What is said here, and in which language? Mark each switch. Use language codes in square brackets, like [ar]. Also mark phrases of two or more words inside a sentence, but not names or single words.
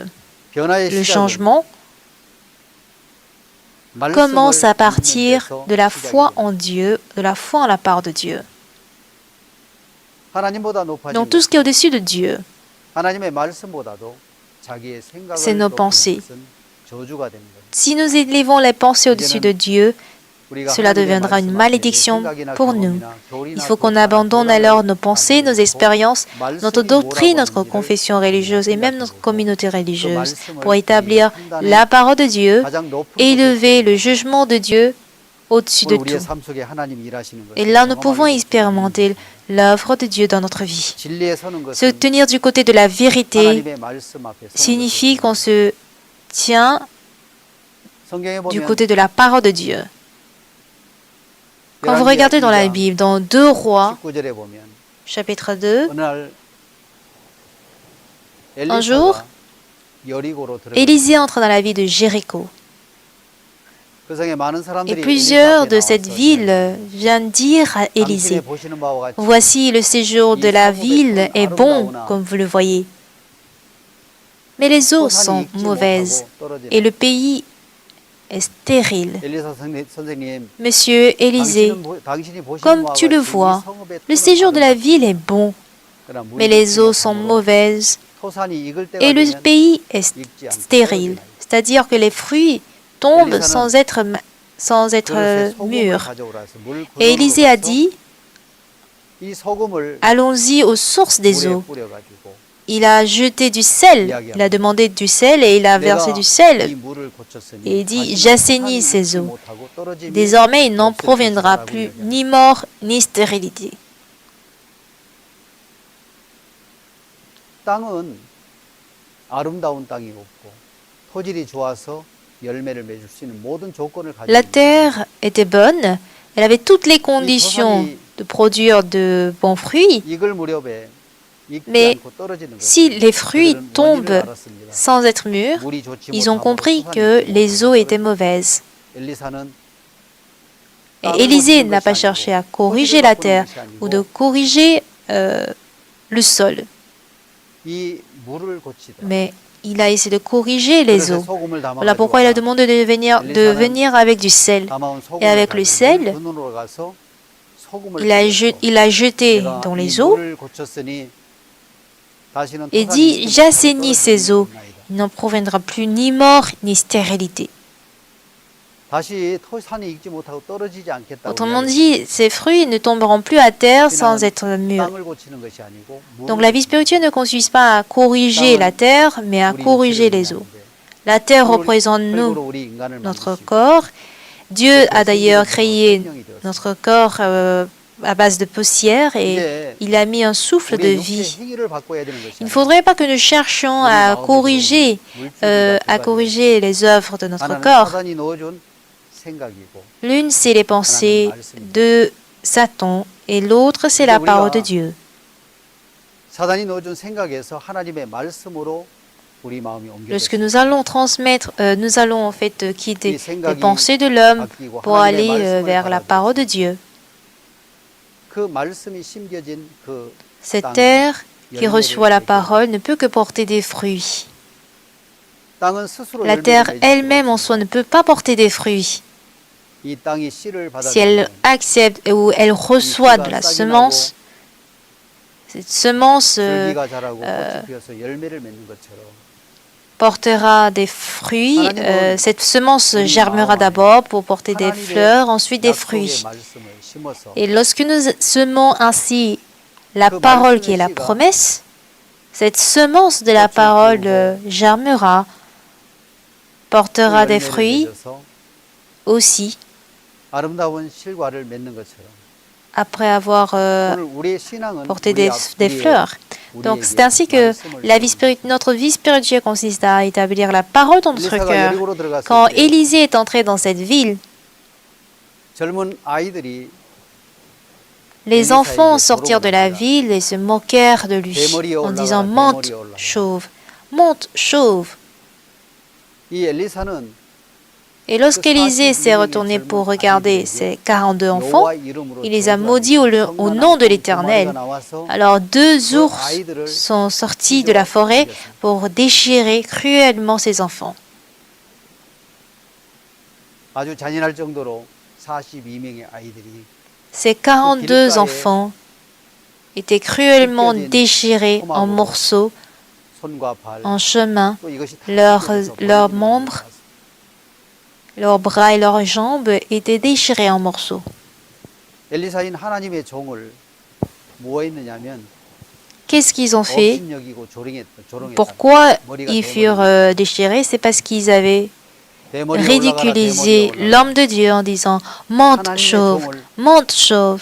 [fr] Le changement commence à partir de la foi en Dieu, de la foi en la parole de Dieu. Dans tout ce qui est au-dessus de Dieu, c'est nos pensées. [ko] 저주가 되는 거예요. [fr] Si nous élevons les pensées au-dessus de Dieu, [ko] 우리가 [fr] cela [ko] 하나님의 [fr] deviendra une [ko] 말씀 앞에 [fr] malédiction [ko] 생각이나 [fr] pour nous. [ko] 경험이나 교리나 [fr] Il faut qu'on [ko] 교사, [fr] abandonne [ko] 교단을 [fr] alors nos pensées, nos expériences, notre [ko] 말씀이 [fr] doctrine, [ko] 뭐라고 [fr] notre [ko] 하는지를 [fr] confession religieuse et même notre [ko] 생각해보고 [fr] communauté [ko] 그 [fr] religieuse [ko] 말씀을 [fr] pour [ko] 우리의 [fr] établir [ko] 판단의 [fr] la parole de Dieu [ko] 가장 높은 [fr] et [ko] 곳에 [fr] élever le [ko] 세우는 [fr] jugement de Dieu au-dessus de [ko] 오늘 우리의 [fr] tout. [ko] 삶 속에 하나님이 일하시는 [fr] Et [ko] 것을 [fr] là, nous pouvons [ko] 경험하게 [fr] expérimenter l'œuvre de Dieu dans notre vie. [ko] 진리에 서는 [fr] Se [ko] 것은 [fr] tenir du côté de la vérité [ko] 하나님의 말씀 앞에 서는 [fr] signifie [ko] 것을 [fr] qu'on se tient [ko] 성경에 [fr] du [ko] 보면 [fr] côté de la parole de Dieu. Quand vous regardez dans la Bible, dans 2 Rois, [ko] 19절에 보면 [fr] chapitre 2, [ko] 어느 날 [fr] un jour, [ko] 엘리사가 여리고로 들어가 [fr] Élisée entre dans la ville de Jéricho. [ko] 그 성에 많은 [fr] Et [ko] 사람들이 [fr] plusieurs [ko] 엘리사 [fr] de [ko] 앞에 [fr] cette [ko] 나와서 [fr] ville viennent dire à [ko] 당신이 [fr] Élisée, [ko] 보시는 바와 같이 [fr] voici le séjour de la ville est bon, comme vous le voyez. Mais les eaux [ko] 토산이 [fr] sont [ko] 익지 [fr] mauvaises [ko] 못하고 떨어지는 [fr] et le pays est stérile. [ko] 엘리사 선생님 [fr] Monsieur Élisée, [ko] 당신이 보시는 [fr] comme [ko] 바와 [fr] tu le [ko] 같이 이 [fr] vois, [ko] 성읍의 [fr] le [ko] 터는 [fr] séjour de la [ko] 아름답다. [fr] ville est bon, [ko] 그러나 [fr] mais [ko] 물이 [fr] les [ko] 익지 [fr] eaux sont [ko] 못하므로 [fr] mauvaises [ko] 토산이 익을 때가 [fr] et le [ko] 되면 [fr] pays est [ko] 익지 않고 [fr] stérile. [ko] 떨어지나이다. [fr] C'est-à-dire que les fruits tombent Élisée sans être [ko] 그릇에 소금을 [fr] mûrs. [ko] 가져오라 해서 물 [fr] Et Élisée a [ko] 근원으로 [fr] dit, [ko] 가서 이 소금을 [fr] allons-y aux sources des [ko] 물에 [fr] eaux. [ko] 뿌려가지고 [fr] Il a jeté du sel, il a demandé du sel et il a versé du sel. [ko] 이 물을 고쳤으니 [fr] Et il dit, [ko] 다시는 [fr] j'assainis [ko] 토산이 [fr] ces [ko] 익지 [fr] eaux. [ko] 못하고 떨어짐이 [fr] Désormais, il n'en [ko] 없을 [fr] proviendra [ko] 것이라고 [fr] plus [ko] 이야기합니다. [fr] ni mort ni stérilité. [ko] 땅은 아름다운 땅이 없고 토질이 좋아서 열매를 맺을 수 있는 모든 조건을 가지고 [fr] La [ko] 있는 [fr] terre était bonne, elle avait toutes les conditions de produire de bons fruits, [ko] 익을 무렵에 익지 [fr] mais [ko] 않고 떨어지는 [fr] si [ko] 것은 [fr] les fruits [ko] 그들은 [fr] tombent [ko] 원인을 알았습니다. [fr] sans être mûrs, [ko] 물이 좋지 [fr] ils ont [ko] 못함으로 [fr] compris [ko] 토산이 [fr] que [ko] 익지 [fr] les [ko] 못하고 [fr] eaux étaient [ko] 떨어지는 [fr] mauvaises. [ko] 엘리사는 [fr] Et [ko] 땅을 [fr] Élisée [ko] 고치는 [fr] n'a [ko] 것이 [fr] pas [ko] 아니고 [fr] cherché à [ko] 토지를 [fr] corriger la [ko] 바꾸는 [fr] terre [ko] 것이 아니고 [fr] ou de corriger le sol, [ko] 이 물을 고치다. [fr] mais il a essayé de corriger les [ko] 그릇에 [fr] eaux. [ko] 소금을 [fr] Voilà pourquoi il a demandé de venir avec du sel. [ko] 담아온 [fr] Et avec le [ko] 소금을 [fr] sel, [ko] 가지고 근원으로 가서 소금을 [fr] il a jeté [ko] 내가 [fr] dans [ko] 이 [fr] les eaux [ko] 물을 고쳤으니 다시는 [fr] et [ko] 토산이 [fr] dit, [ko] 익지 못하고 [fr] j'assainis ces [ko] 떨어짐이 [fr] eaux. [ko] 없나이다. [fr] Il n'en proviendra plus ni mort ni stérilité. [ko] 다시 토산이 익지 못하고 떨어지지 않겠다고 [fr] Autrement dit, ces fruits ne tomberont plus à terre sans être mûrs. 땅을 고치는 것이 아니고 Donc la vie spirituelle ne consiste pas à corriger la terre, mais à corriger les eaux. La terre représente nous, notre corps. Dieu a d'ailleurs créé notre corps à base de poussière et il a mis un souffle de vie. Il ne faudrait pas que nous cherchions à corriger les œuvres de notre corps. L'une, c'est les pensées de Satan et l'autre, c'est la parole de Dieu. [ko] 사단이 넣어준 생각에서 하나님의 말씀으로 우리 마음이 [fr] Lorsque [ko] 옮겨졌습니다. [fr] nous allons transmettre, nous allons en fait quitter les pensées de l'homme pour aller vers la parole de Dieu. [ko] 그 말씀이 심겨진 그 [fr] Cette terre qui reçoit la parole ne peut que porter des fruits. [ko] 땅은 스스로 [fr] La [ko] 열매를 [fr] terre [ko] 맺을 수가 [fr] elle-même en [ko] 없습니다. [fr] soi ne peut pas porter des fruits. [ko] 이 땅이 씨를 [fr] Si elle [ko] 받아들이면 [fr] accepte ou elle reçoit de la semence, cette semence [ko] 줄기가 자라고 꽃이 피어서 열매를 맺는 것처럼 [fr] portera des fruits. Cette semence germera d'abord pour porter des fleurs, ensuite des fruits. Et lorsque nous semons ainsi la parole qui est la promesse, cette semence de la parole germera, portera des fruits aussi [ko] 아름다운 실과를 맺는 것처럼 [fr] après avoir [ko] 오늘 우리의 신앙은 [fr] porté [ko] 우리 [fr] des fleurs. Donc c'est ainsi que notre vie spirituelle consiste à établir la parole dans notre cœur. Quand Élisée est entré dans cette ville, [ko] 젊은 아이들이 [fr] les enfants sortirent de la ville et se moquèrent de lui en disant « Monte, chauve, monte, chauve ». [ko] 이 엘리사는 [fr] Et lorsqu'Élisée s'est retourné pour regarder ses 42 enfants, il les a maudits au nom de l'Éternel. Alors 2 ours sont sortis de la forêt pour déchirer cruellement ses enfants. [ko] 아주 잔인할 정도로 42명의 아이들이 [fr] Ces 42 enfants étaient cruellement déchirés en morceaux [ko] 손과 발, [fr] en chemin, [ko] 또 이것이 다 [fr] leurs membres Leurs bras et leurs jambes étaient déchirés en morceaux. [ko] 엘리사인 하나님의 종을 뭐 했느냐면 [fr] Qu'est-ce qu'ils ont fait? [ko] 업신여기고 조롱했다. [fr] Pourquoi ils furent déchirés? C'est parce qu'ils avaient ridiculisé l'homme de Dieu en disant « Monte chauve, monte chauve ».